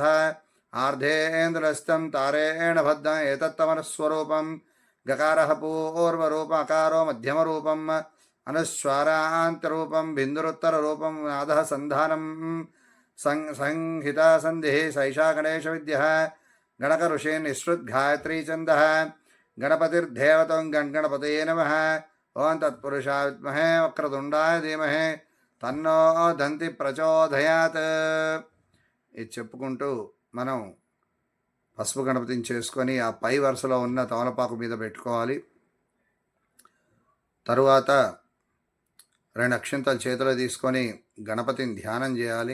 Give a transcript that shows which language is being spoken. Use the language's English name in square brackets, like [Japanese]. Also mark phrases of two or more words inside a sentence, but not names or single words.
[Sanskrit] आर्धेन्द्रस्तं तारेण बद्धम् एतत्तमनुस्वरूपं गकारः पूर्वरूपम् अकारो मध्यमरूपम् अनुस्वारान्तरूपं बिन्दुरुत्तररूपं नादः सन्धानं संहिता सन्धिः सैषा गणेशविद्यः गणकऋषि निःसृद्गायत्री छन्दः गणपतिर्देवतं गणगणपतये नमः। ओं तत्पुरुषाय विद्महे वक्रतुण्डाय धीमहि తన్నో దంతి ప్రచోదయాత్. [Telugu] ఇది చెప్పుకుంటూ మనం పసుపు గణపతిని చేసుకొని ఆ పై వరుసలో ఉన్న తమలపాకు మీద పెట్టుకోవాలి. తరువాత 2 అక్షింతలు చేతిలో తీసుకొని గణపతిని ధ్యానం చేయాలి.